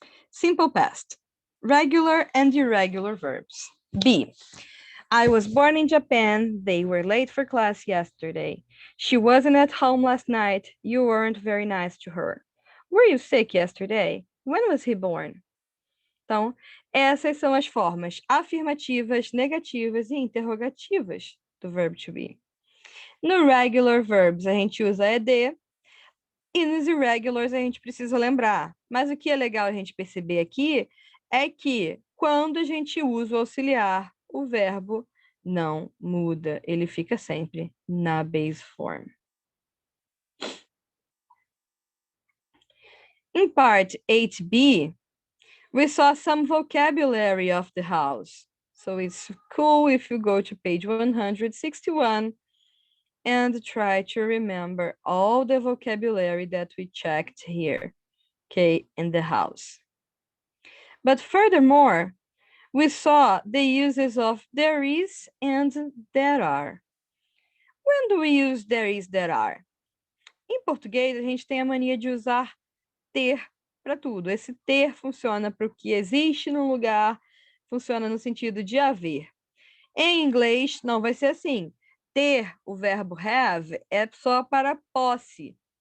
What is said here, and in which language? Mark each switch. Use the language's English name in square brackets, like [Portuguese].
[English] Simple past, regular and irregular verbs. B, I was born in Japan. They were late for class yesterday. She wasn't at home last night. You weren't very nice to her. Were you sick yesterday? When was he born? [Portuguese] Então, essas são as formas afirmativas, negativas e interrogativas do verbo to be. No regular verbs, a gente usa ed, e nos irregulars a gente precisa lembrar. Mas o que é legal a gente perceber aqui é que quando a gente usa o auxiliar, o verbo não muda, ele fica sempre na base form. [English] In part 8b, we saw some vocabulary of the house. So it's cool if you go to page 161 and try to remember all the vocabulary that we checked here, okay, in the house. But furthermore, we saw the uses of there is and there are. When do we use there is, there are? [Portuguese] Em português, a gente tem a mania de usar ter para tudo. Esse ter funciona para o que existe no lugar, funciona no sentido de haver. Em inglês, não vai ser assim. Ter, o verbo have, é só para posse.